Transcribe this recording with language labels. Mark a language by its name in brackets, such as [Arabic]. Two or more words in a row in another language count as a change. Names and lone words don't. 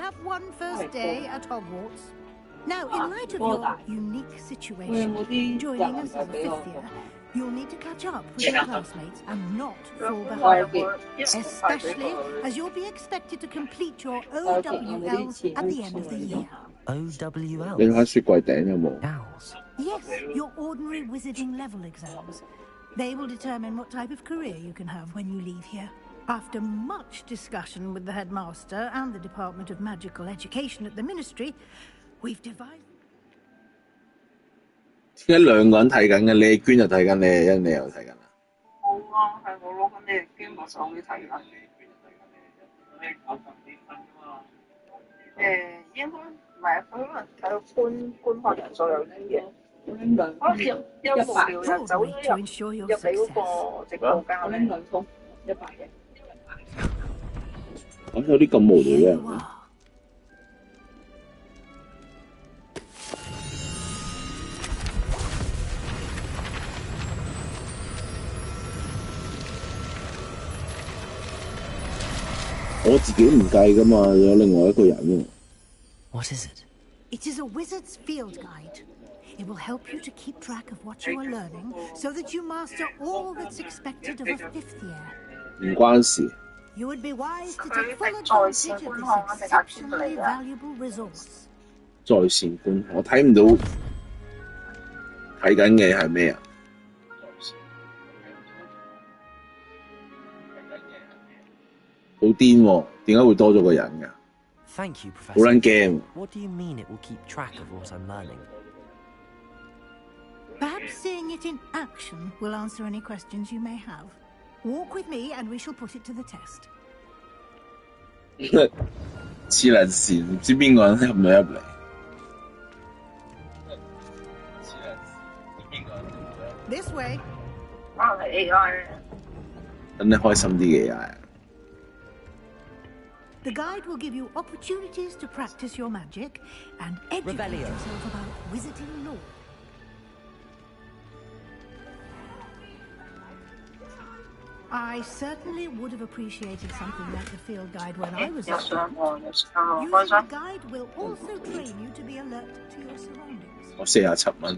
[English] have one first day at Hogwarts. Now, in light of your unique situation, joining us as a fifth year, you'll need to catch up with your classmates and not fall behind. Especially as you'll be expected to complete your OWLs at the end of the year. OWL. [Cantonese] 你睇雪櫃頂有冇？ [English] Owls. Yes, your ordinary wizarding level exams. They will determine what type of career you can have when you leave here. After much discussion with the headmaster and the Department of Magical Education at the Ministry, we've devised... [Cantonese] 點解兩個人睇緊嘅？你娟就睇緊，你又睇緊啊？冇啊，係我攞緊你嘅捐個手機睇緊。應該唔係，佢可能睇到觀看人數有啲嘢。可能有無聊人走咗 [English] to ensure your [Cantonese] 入嚟嗰 [English] success. [Cantonese] 個直播間咧。咁有啲咁無聊嘅 [English] Here [Cantonese] 人 [English] you [Cantonese] 咩？ [English] are. [Cantonese] 我自己唔計噶嘛，有另外一個人喎。 [English] What is it? It is a wizard's field guide. It will help you to keep track of what you are learning so that you master all that's expected of a fifth year. [Cantonese] 唔關事。 [English] You would be wise to take full advantage of this exceptionally valuable resource. [Cantonese] 在線觀，我睇唔到睇緊嘅係咩啊？好癲喎！點解會多咗個人㗎？ [English] Thank you, [Cantonese] 好 [English] Professor. [Cantonese] 撚驚！ [English] What do you mean it will keep track of what I'm learning? Perhaps seeing it in action will answer any questions you may have. Walk with me and we shall put it to the test. [Cantonese] 黐撚線，唔知邊個人入唔入嚟？ [English] This way. [Cantonese] 可能係 AI 咧。等你開心啲嘅嘢。 [English] The guide will give you opportunities to practice your magic and educate Revelio. yourself about wizarding lore. I certainly would have appreciated something like the field guide when I was [Cantonese] 有 [English] a [Cantonese] 上 [English] student. [Cantonese] 岸有上 [English] Using [Cantonese] 開 [English] the [Cantonese] 心。 [English] guide will also train you to be alert to your surroundings. [Cantonese] 我47蚊。